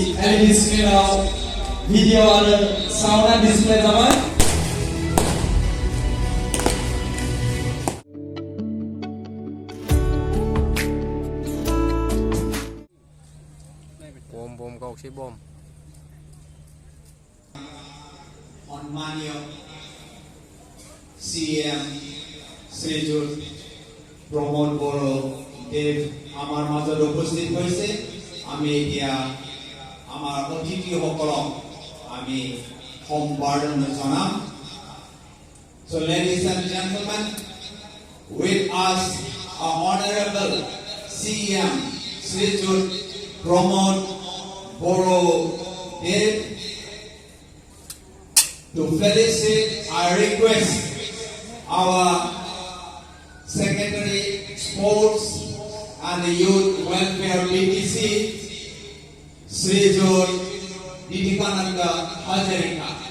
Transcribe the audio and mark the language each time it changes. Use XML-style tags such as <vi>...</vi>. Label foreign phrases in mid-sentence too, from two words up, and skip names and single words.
<en>LED screen</en> <brx>आव भिडिअ आरो साउन्डआ डिसप्ले जाबाय। bom gausai bom.</brx> <as>Onmanio CM Srijut Pramod Boro Dev আমার মাজত উপস্থিত হৈছে। আমি এতিয়া আমাৰ অতিথিসকলক আমি সম্বৰ্ধনা জনাম।</as> <en>So ladies and gentlemen, with us our honorable CM Srijut Pramod Boro Dev. To felicitate, I request our Secretary Sports and Youth Welfare BTC, Srijut Ditikananda Hajarika.</en>